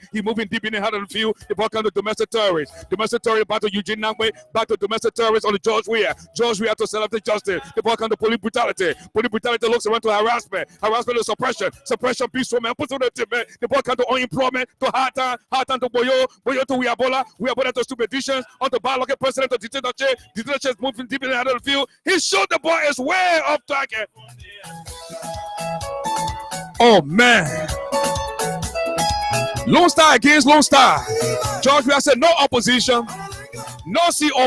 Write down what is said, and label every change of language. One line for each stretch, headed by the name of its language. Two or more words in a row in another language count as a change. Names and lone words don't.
English: He moving deep in the heart of the field. The ball comes to domestic terrorists. Domestic terrorists back to Eugene Nangwe. Back to domestic terrorists on the George Weah. George Weah to selective justice. The ball comes to police brutality. Police brutality looks around to harassment. Harassment to suppression. Suppression beats women. Puts on the team. The ball comes to unemployment. To hard time. Hard time to Boyo. Boyo to Weabola. Weabola to stupiditious. On the bar, like president to dictatorship. Dictatorship moving deep in the heart of the field. He shot the ball is way off target. Oh man. Lone Star against Lone Star. George Weah said no opposition, no COP.